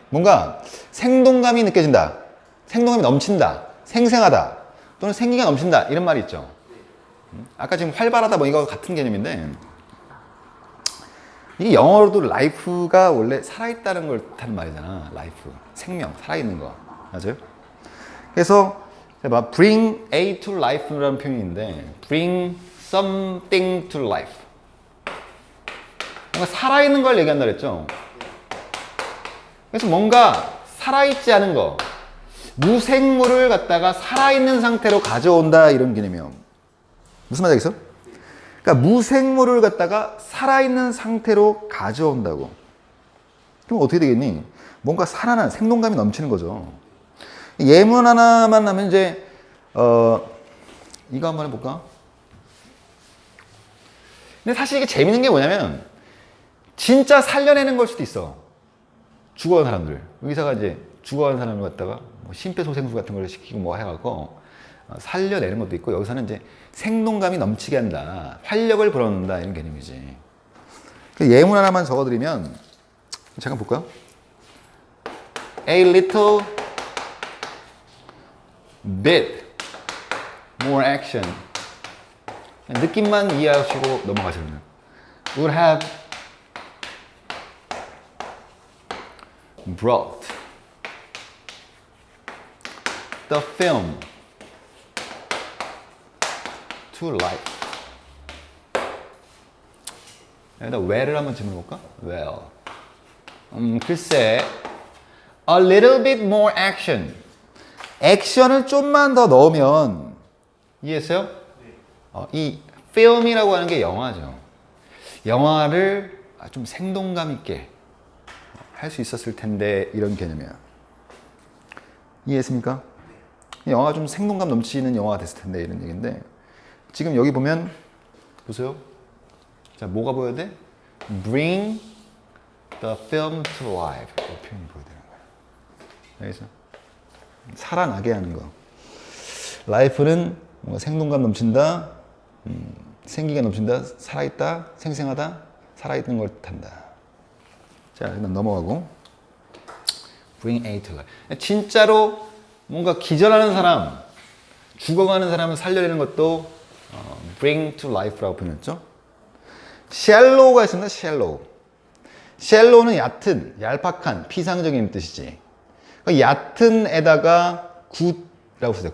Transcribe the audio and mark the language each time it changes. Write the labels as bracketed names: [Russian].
[Korean] 뭔가 생동감이 느껴진다. 생동감이 넘친다. 생생하다. 또는 생기가 넘친다. 이런 말이 있죠. 아까 지금 활발하다 뭐 이거 같은 개념인데 이게 영어로도 life가 원래 살아있다는 걸 뜻하는 말이잖아. life. 생명. 살아있는 거. 맞아요? 그래서 [English] bring A to life라는 표현인데 bring something to life. [Korean] 뭔가 살아있는 걸 얘기한다 그랬죠. 그래서 뭔가 살아있지 않은 거, 무생물을 갖다가 살아있는 상태로 가져온다 이런 개념이에요. 무슨 말이야 여기서? 그러니까 무생물을 갖다가 살아있는 상태로 가져온다고. 그럼 어떻게 되겠니? 뭔가 살아난 생동감이 넘치는 거죠. 예문 하나만 하면 이제 이거 한번 해볼까? 근데 사실 이게 재밌는 게 뭐냐면 진짜 살려내는 걸 수도 있어. 죽어간 사람들. 의사가 이제 죽어간 사람을 갖다가 뭐 심폐소생술 같은 걸 시키고 뭐 해갖고 살려내는 것도 있고, 여기서는 이제 생동감이 넘치게 한다. 활력을 불어넣는다. 이런 개념이지. 예문 하나만 적어드리면 잠깐 볼까요? [English] A little bit more action. [Korean] 느낌만 이해하시고 넘어가시면 [English] would have brought the film to life. [Korean] 여기다 where를 한번 질문해볼까? well. 글쎄 [English] a little bit more action. [Korean] 액션을 좀만 더 넣으면 이해했어요? 이 film이라고 하는 게 영화죠. 영화를 좀 생동감 있게 할 수 있었을 텐데 이런 개념이야. 이해했습니까? 영화가 좀 생동감 넘치는 영화가 됐을 텐데 이런 얘기인데 지금 여기 보면 보세요. 자, 뭐가 보여야 돼? [English] Bring the film to life. [Korean] 이 표현이 보여야 되는 거야. 알겠어? 살아나게 하는 거. life는 뭔가 생동감 넘친다, 생기가 넘친다, 살아있다, 생생하다, 살아있는 걸 뜻한다. 자, 일단 넘어가고 [English] Bring A to life. [Korean] 진짜로 뭔가 기절하는 사람, 죽어가는 사람을 살려내는 것도 [English] Bring to life [Korean] 라고 표현했죠. shallow가 있습니다. [English] shallow. [Korean] shallow는 얕은, 얄팍한, 피상적인 뜻이지. 얕은에다가 굿이라고 쓰세요.